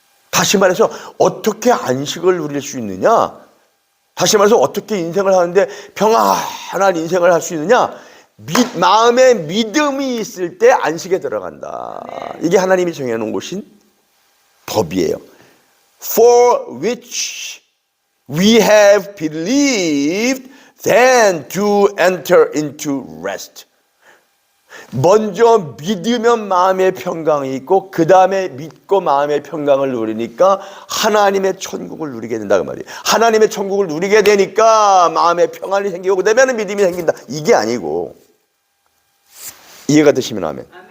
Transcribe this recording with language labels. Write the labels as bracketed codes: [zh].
[ko] 다시 말해서 어떻게 안식을 누릴 수 있느냐? 다시 말해서 어떻게 인생을 하는데 평안한 인생을 할 수 있느냐? 마음에 믿음이 있을 때 안식에 들어간다. 이게 하나님이 정해놓은 것인 법이에요. [en] For which we have believed, then to enter into rest. [ko] 먼저 믿으면 마음의 평강이 있고 그 다음에 믿고 마음의 평강을 누리니까 하나님의 천국을 누리게 된다 그 말이에요. 하나님의 천국을 누리게 되니까 마음의 평안이 생기고 그다음에는 믿음이 생긴다. 이게 아니고, 이해가 되시면 아멘.